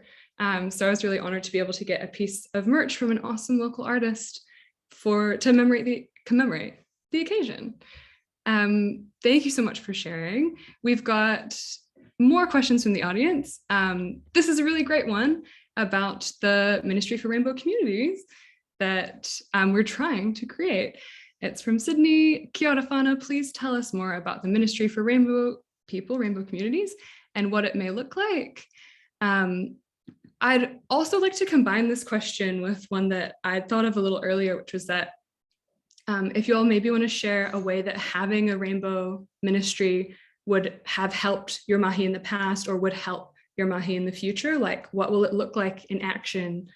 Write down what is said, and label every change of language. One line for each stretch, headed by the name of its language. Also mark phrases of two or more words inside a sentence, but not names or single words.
English: So I was really honored to be able to get a piece of merch from an awesome local artist to commemorate the occasion. Thank you so much for sharing. We've got more questions from the audience. This is a really great one about the Ministry for Rainbow Communities that we're trying to create. It's from Sydney.
Māori: Kia ora whānau,
English: please tell us more about the Ministry for Rainbow People, Rainbow Communities, and what it may look like. I'd also like to combine this question with one that I thought of a little earlier, which was that if you all maybe want to share a way that having a rainbow ministry would have helped your mahi in the past or would help your mahi in the future, like what will it look like in action?